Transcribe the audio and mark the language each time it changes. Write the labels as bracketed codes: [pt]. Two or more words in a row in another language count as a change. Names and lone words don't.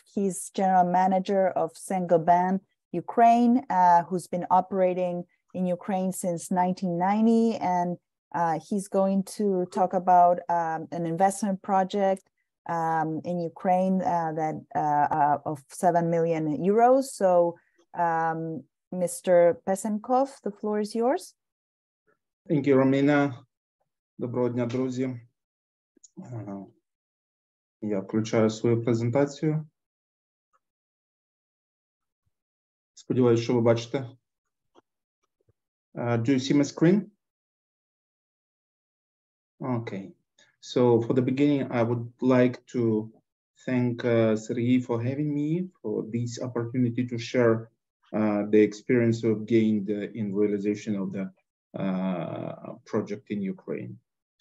[en] He's General Manager of Saint-Gobain, Ukraine, who's been operating in Ukraine since 1990, and he's going to talk about an investment project in Ukraine of 7 million euros. So, Mr. Pesenkov, the floor is yours. Thank you, Romina. [uk] Доброго дня, друзі. Я включаю свою презентацію. Сподіваюсь, що ви бачите. [en] Do you see my screen? Okay. So for the beginning, I would like to thank Sergey for having me, for this opportunity to share the experience we've gained in realization of the project in Ukraine.